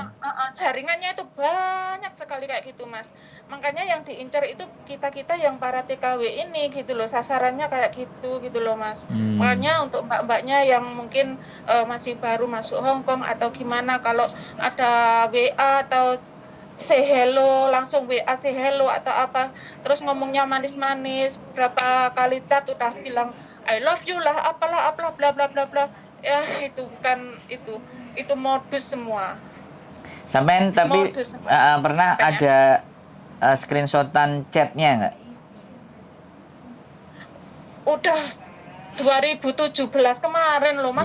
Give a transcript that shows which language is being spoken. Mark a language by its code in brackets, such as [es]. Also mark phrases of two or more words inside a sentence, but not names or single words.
[id] jaringannya itu banyak sekali kayak gitu, Mas. Makanya yang diincar itu kita-kita yang para TKW ini gitu loh, sasarannya kayak gitu loh, Mas. Makanya untuk mbak-mbaknya yang mungkin masih baru masuk Hong Kong atau gimana, kalau ada WA atau [en] say hello, [id] langsung WA [en] say hello [id] atau apa, terus ngomongnya manis-manis, berapa kali chat udah bilang [en] I love you [id] lah, apalah [en] bla bla bla bla. [id] Ya itu bukan itu modus semua. Sampean tapi Modus pernah makanya ada screenshotan chatnya nggak? udah 2017 kemarin loh, Mas,